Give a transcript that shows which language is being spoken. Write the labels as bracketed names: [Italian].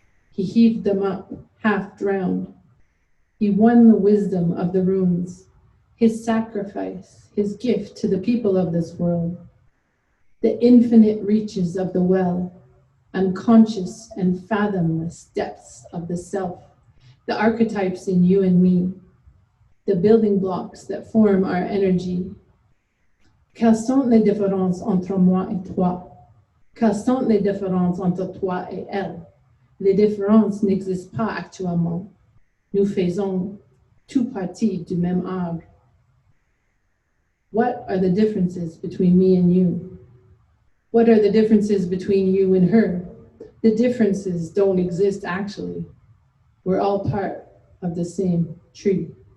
[English] He heaved them up, half drowned. He won the wisdom of the runes, his sacrifice, his gift to the people of this world. The infinite reaches of the well, unconscious and fathomless depths of the self, the archetypes in you and me, the building blocks that form our energy. [French] Quelles sont les différences entre moi et toi? Quelles sont les différences entre toi et elle? Les différences n'existent pas actuellement. Nous faisons tout partie du même arbre. [English] What are the differences between me and you? What are the differences between you and her? The differences don't exist actually. We're all part of the same tree.